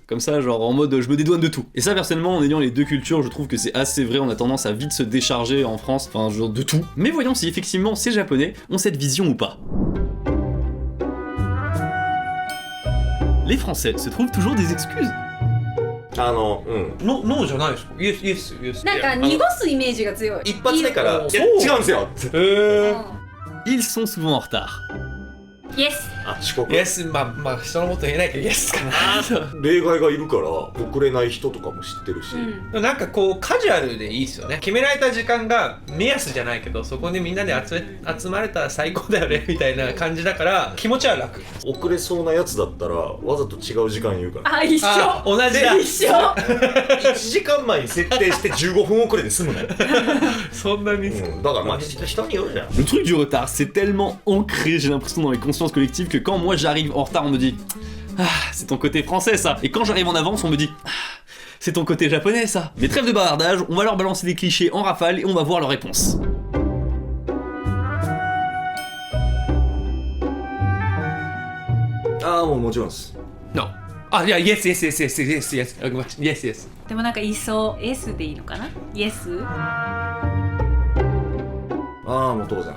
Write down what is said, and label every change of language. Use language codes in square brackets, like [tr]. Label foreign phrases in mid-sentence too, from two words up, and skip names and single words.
[fr] Comme ça, genre en mode « je me dédouane de tout ». Et ça, personnellement, en ayant les deux cultures, je trouve que c'est assez vrai, on a tendance à vite se décharger en France, enfin, genre de tout. Mais voyons si effectivement ces Japonais ont cette vision ou pas. Les Français se trouvent toujours des excuses. [ja] ノーじゃないですか。イエス。なんか濁すイメージが強い。一発目から「いや違うんですよ」 [fr] Ils sont souvent en retard. [ja] Yes。遅刻。イエス、まあ人のこと言えないけどイエスかな。例外がいるから遅れない人とかも知ってるし、なんかこうカジュアルでいいですよね。決められた時間が目安じゃないけど、そこにみんなで集まれたら最高だよねみたいな感じだから気持ちは楽。遅れそうなやつだったらわざと違う時間言うから。あ、一緒。同じだ。一緒。 1時間前に設定して15分遅れで済むのよ。そんなに。だからまあ人によるじゃん。 [fr] Le truc du retard, c'est tellement ancré, j'ai l'impression, dans les consciences collectives que quand moi j'arrive en retard, on me dit « Ah, c'est ton côté français ça !» Et quand j'arrive en avance, on me dit « Ah, c'est ton côté japonais ça !» Mais trêve de bavardage, on va leur balancer des clichés en rafale et on va voir leurs réponses. [ja] Ah, もちろんです。 No。あ、いや、イエス。ごめん、イエス。でもなんかいそう。S でいいのかな？ Yes。ああ、もう当然。